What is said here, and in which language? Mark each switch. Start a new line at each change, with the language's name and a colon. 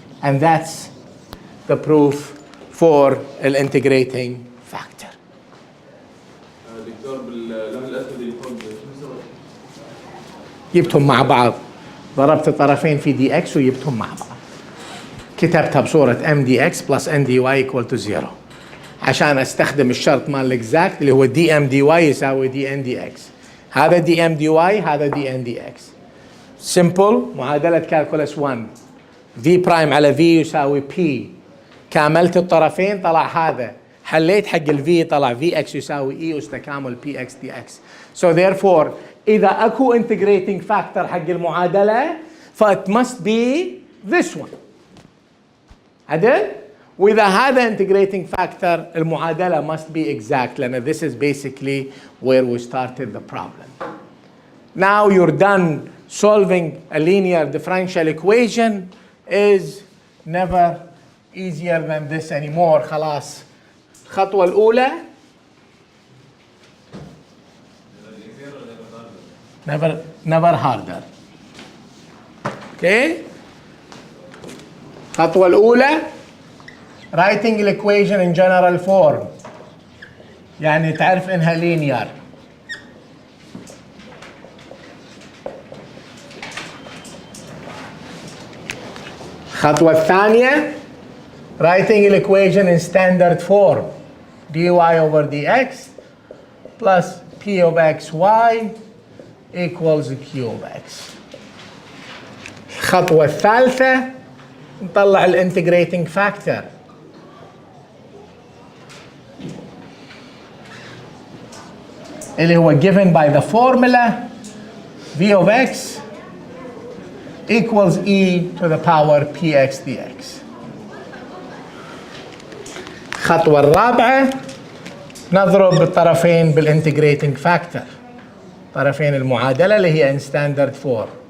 English: And that's the proof for the integrating factor.
Arabic: دكتور باللون الاسود اللي فوق شو سوى؟ جبتهم مع بعض، ضربت الطرفين في دي اكس وجبتهم مع بعض، كتبتها بصورة ام دي اكس بلس ان دي واي ايكوال تو 0 عشان استخدم الشرط مال الاكزاكت اللي هو دي ام دي واي يساوي دي ان دي اكس. هذا دي ام دي واي، هذا دي ان دي اكس. سمبل، معادلة كالكولس 1 في برايم على في يساوي بي، كاملت الطرفين طلع هذا، حليت حق الفي طلع في اكس يساوي اي اس تكامل بي اكس دي اكس.
English: So therefore
Arabic: إذا أكو
English: integrating factor
Arabic: حق المعادلة
English: فit must be this one.
Arabic: عدل؟ وإذا هذا
English: integrating factor
Arabic: المعادلة
English: must be exact
Arabic: لأن
English: this is basically where we started the problem. Now you're done solving a linear differential equation is never easier than this anymore.
Arabic: خلاص. الخطوة الأولى
English: never harder. Okay?
Arabic: الخطوة الأولى
English: writing the equation in general form.
Arabic: يعني تعرف إنها linear. الخطوة الثانية
English: writing the equation in standard form. dy over dx plus p of xy equals q of x.
Arabic: الخطوة الثالثة نطلع الانتجريتنج فاكتور. اللي هو
English: given by the formula v of x equals e to the power px dx.
Arabic: الخطوة الرابعة نضرب الطرفين بالانتجريتنج فاكتور، طرفين المعادلة اللي هي
English: in standard form.